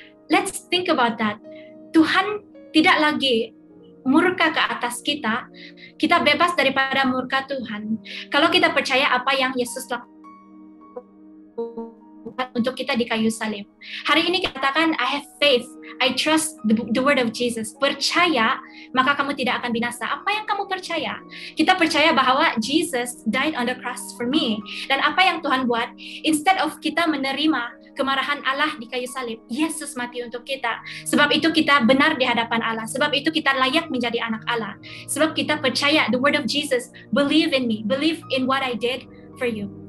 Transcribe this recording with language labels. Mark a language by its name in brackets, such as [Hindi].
[English] Let's think about that. [Indonesian] Tuhan tidak lagi murka ke atas kita, kita bebas daripada murka Tuhan. Kalau kita percaya apa yang Yesus lakukan untuk kita di kayu salib. Hari ini kita katakan, [English] I have faith, I trust the word of Jesus. [Indonesian] Percaya, maka kamu tidak akan binasa. Apa yang kamu percaya? Kita percaya bahwa [English] Jesus died on the cross for me. [Indonesian] Dan apa yang Tuhan buat, instead of kita menerima kemarahan Allah di kayu salib, Yesus mati untuk kita. Sebab itu kita benar di hadapan Allah. Sebab itu kita layak menjadi anak Allah. Sebab kita percaya [English] the word of Jesus, believe in me, believe in what I did for you.